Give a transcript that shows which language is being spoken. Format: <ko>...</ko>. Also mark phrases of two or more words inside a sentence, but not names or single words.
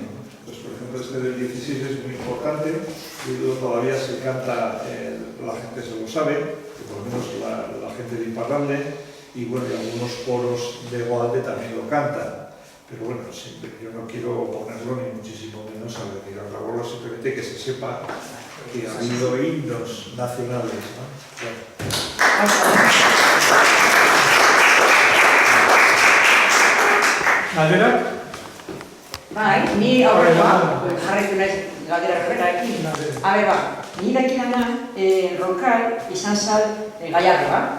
<es>Pues, por ejemplo, este del 16 es muy importante y todavía se canta, la gente se lo sabe, que por lo menos la gente de Iparralde, y bueno, y algunos coros de Goalde también lo cantan. Pero bueno, siempre, yo no quiero ponerlo ni muchísimo menos a decir a la bola, simplemente que se sepa que ha habido himnos nacionales, ¿no? Bueno.</es> <eu>Galderak? Bai, ni aurrekoa, jarraitu naiz galdera horrekin. Ni dakidana Ronkal izan zal Gallardoa.</eu>